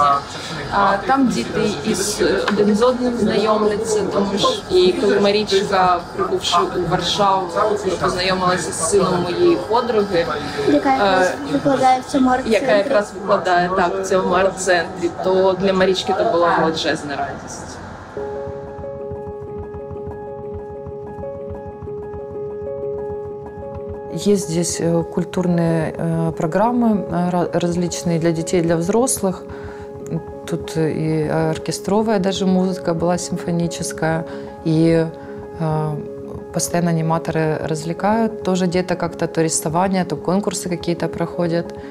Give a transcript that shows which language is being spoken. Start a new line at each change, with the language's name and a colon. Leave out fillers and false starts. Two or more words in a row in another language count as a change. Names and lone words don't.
Ukrainian: Там діти один з одним знайомляться, тому що і коли Марічка, прибувши у Варшаву, познайомилася з сином моєї подруги, яка якраз викладає в цьому арт-центрі. Яка якраз викладає в цьому арт-центрі, то для Марічки це була величезна радість.
Russian: Есть здесь культурные программы различные для детей, для взрослых. Тут и оркестровая даже музыка была, симфоническая, и постоянно аниматоры развлекают тоже деток как-то, то рисование, то конкурсы какие-то проходят.